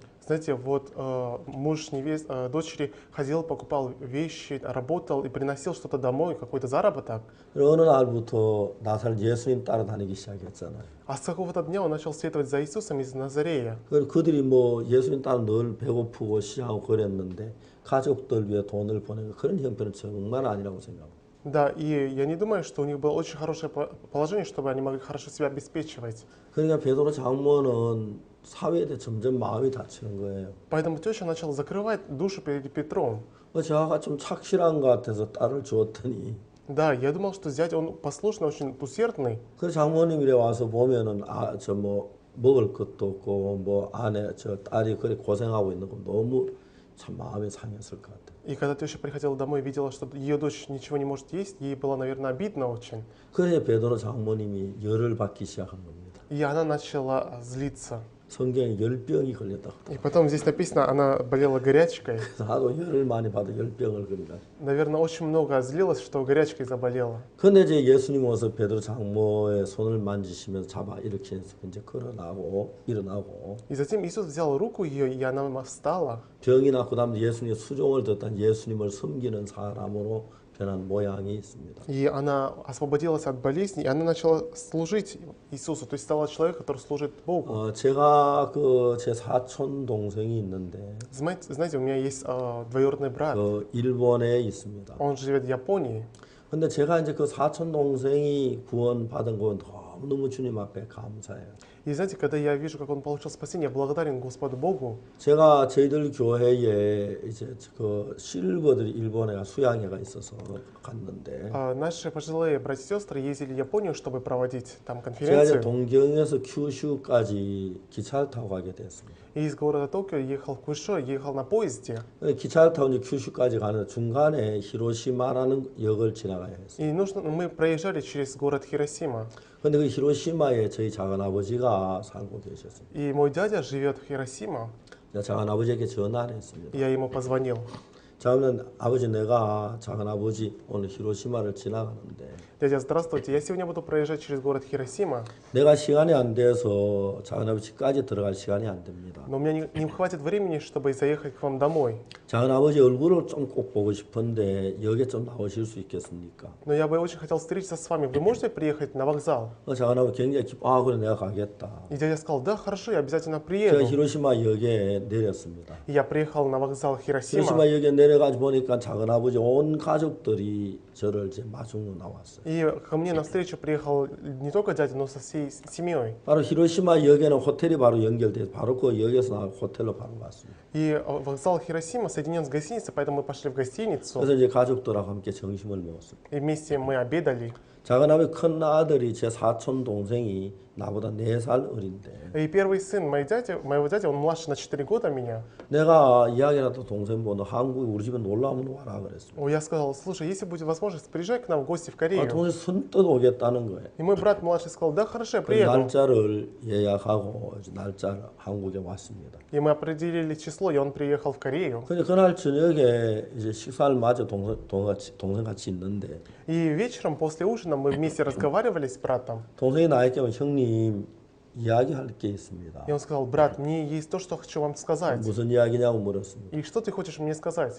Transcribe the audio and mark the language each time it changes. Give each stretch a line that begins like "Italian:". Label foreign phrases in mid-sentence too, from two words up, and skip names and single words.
Russian: Знаете, вот муж дочери ходил, покупал вещи, работал и приносил что-то домой, какой-то заработок.
Korean: 어느 날부터 나살 예수님 따라다니기 시작했잖아요.
Russian: А с какого-то дня он начал следовать за Иисусом из Назарея.
Korean: 그들이 뭐 예수님 따라 늘 배고프고 시하고 그랬는데 가족들 위해 돈을 보내는 그런 형편은 정말 아니라고 생각합니다.
Russian: Да, и я не думаю, что у них было очень хорошее положение, чтобы они могли хорошо себя обеспечивать.
Korean: 그러니까 베드로 장모는 사회에 대해 점점 마음이 닫히는 거예요.
Russian: Поэтому теща начала закрывать душу перед Петром.
Korean: 저하가 좀 착실한 것 같아서 딸을 주었더니
Russian: Да, я думал, что зять, он послушный, очень усердный.
Korean: 그 장모님이 와서 보면은 저 뭐 먹을 것도 없고 뭐 아내 저 딸이 그렇게 고생하고 있는 거 너무 참 마음이 상했을 것 같아요.
Russian: И когда теща приходила домой и видела, что ее дочь ничего не может есть, ей было, наверное, обидно очень.
Korean: 그래 베드로 장모님이 열을 받기 시작한 겁니다.
Russian: И она начала злиться.
Korean: 성경에 열병이 걸렸다고.
Russian: И потом здесь написано, она болела горячкой.
Korean: 하도 열을 많이 받아 열병을 걸린다.
Russian: Наверное, очень много злилась, что горячкой заболела.
Korean: 근데 이제 예수님 와서 베드로 장모의 손을 만지시면서 잡아 이렇게 해서 이제 일어나고
Russian: И затем Иисус взял руку ее, и она встала.
Korean: 병이 났고 그다음에 예수님의 수종을 듣던 예수님을 섬기는 사람으로 변한 모양이 있습니다.
Russian: И она освободилась от болезни, и она начала служить Иисусу, то есть стала человеком, который служит Богу.
Korean: 제가 그 제 사촌 동생이 있는데
Russian: Знаете, у меня есть двоюродный брат,
Korean: 그 일본에 있습니다.
Russian: он живет в Японии.
Korean: 근데 제가 이제 그 사촌 동생이 구원받은 건 너무 주님 앞에 감사해요.
Russian: И знаете, когда я вижу, как он получил спасение, я благодарен Господу Богу.
Korean: 제가 저희들 교회에 이제 그 실버들이 일본에 수양회가 있어서 갔는데
Russian: Наши пожилые братья и сестры ездили в Японию, чтобы проводить там
Korean: 제가 이제
Russian: конференцию.
Korean: 동경에서 큐슈까지 기차를 타고 가게 됐습니다.
Russian: И из города Токио ехал в Куйшо, ехал на поезде.
Korean: 기차를 타고 이제 큐슈까지 가는데 중간에 히로시마라는 역을 지나가야 했어요.
Russian: И мы проезжали через город Хиросима.
Korean: 근데 그 히로시마에 저희 작은 아버지가 살고 계셨어요.
Russian: И мой дядя живет в Хиросима.
Korean: 작은 아버지에게 전화를 했습니다.
Russian: Я ему позвонил.
Korean: 자, 그러면 아버지 내가 작은 아버지 오늘 히로시마를 지나가는데
Russian: Дядя, здравствуйте, я сегодня буду проезжать через город Хиросима,
Korean: 내가 시간이 안 돼서 작은 아버지까지 들어갈 시간이 안 됩니다.
Russian: но у меня не хватит времени, чтобы заехать к вам домой.
Korean: 작은 아버지 얼굴을 좀 꼭 보고 싶은데 여기에 좀 나오실 수 있겠습니까?
Russian: Но я бы очень хотел встретиться с вами. Вы можете приехать на вокзал?
Korean: 작은 아버지 굉장히 아 그래 내가 가겠다.
Russian: И дядя сказал, да, хорошо, я обязательно
Korean: 제가
Russian: приеду.
Korean: 히로시마 역에 내렸습니다.
Russian: И я приехал на вокзал Хиросима.
Korean: 히로시마 역에 내려가지고 보니까 작은 아버지 온 가족들이 저를 이제 마중으로 나왔어요.
Russian: И ко мне навстречу приехал не только дядя, но со всей семьей.
Korean: 바로 히로시마 역에는 호텔이 바로 연결돼서 바로 그 역에서 나와 호텔로 바로 갔습니다.
Russian: И вокзал Хиросима соединен с гостиницей, поэтому мы пошли в гостиницу.
Korean: 그래서 이제 가족들하고 함께 점심을 먹었습니다.
Russian: И вместе мы обедали.
Korean: 작은 아버지 큰 아들이 제 사촌 동생이 나보다 4살 어린데
Russian: И первый сын моего дяди, он младше на 4 года меня.
Korean: 내가 이야기라도 동생 보는 한국에 우리 집에 놀러 한번 와라 그랬습니다.
Russian: Я сказал, слушай, если будет возможность, приезжай к нам в гости в Корею.
Korean: 동생 선뜻 오겠다는 거예요.
Russian: И мой брат младший сказал, да, хорошо, я 그 приеду.
Korean: 날짜를 예약하고 이제 날짜를 한국에 왔습니다.
Russian: И мы определили число, и он приехал в Корею.
Korean: 근데 그날 저녁에 이제 식사를 마저 동생 같이 있는데
Russian: И вечером после ужина мы вместе разговаривали с братом.
Korean: 동생이 나에게 오면 형님 이야기할 게 있습니다.
Russian: И он сказал, брат, мне есть то, что хочу вам сказать.
Korean: 무슨 이야기냐고 물었습니다.
Russian: И что ты хочешь мне сказать?